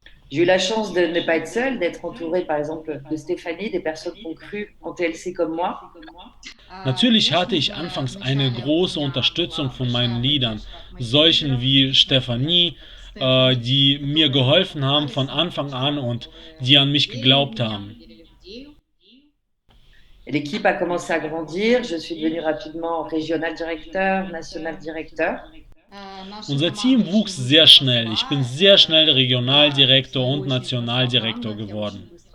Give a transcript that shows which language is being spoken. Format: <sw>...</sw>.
<fr>J'ai eu la chance de ne pas être seule, d'être entourée par exemple de Stéphanie, des personnes qui ont cru en TLC comme moi.</fr> <de>Natürlich hatte ich anfangs eine große Unterstützung von meinen Leadern, solchen wie Stefanie, die mir geholfen haben von Anfang an und die an mich geglaubt haben.</de> <fr>L'équipe a commencé à grandir, je suis devenue rapidement régional directeur, national directeur.</fr> <de>Unser Team wuchs sehr schnell. Ich bin sehr schnell Regionaldirektor und Nationaldirektor geworden.</de>